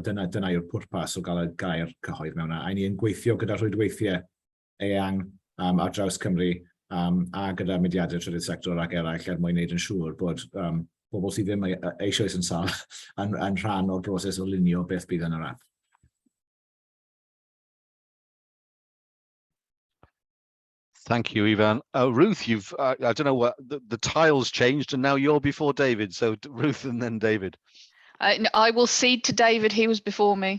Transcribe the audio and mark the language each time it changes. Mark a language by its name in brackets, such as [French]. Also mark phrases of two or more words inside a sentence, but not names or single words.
[Welsh] Dyna yw'r pwrpas o gael y gair cyhoedd mewn. A ni yn gweithio gyda rhwydweithiau eang ar draws Cymru a gyda mudiadau trydydd sector ac eraill mwyn wneud yn siŵr bod bobl sydd ddim eisoes yn sal yn rhan o'r broses o lunio beth bydd yn yr app. [English] Thank you, Ivan. Ruth, you've, I don't know what, the tiles changed and now you're before David. So Ruth and then David. I will cede to David, he was before me.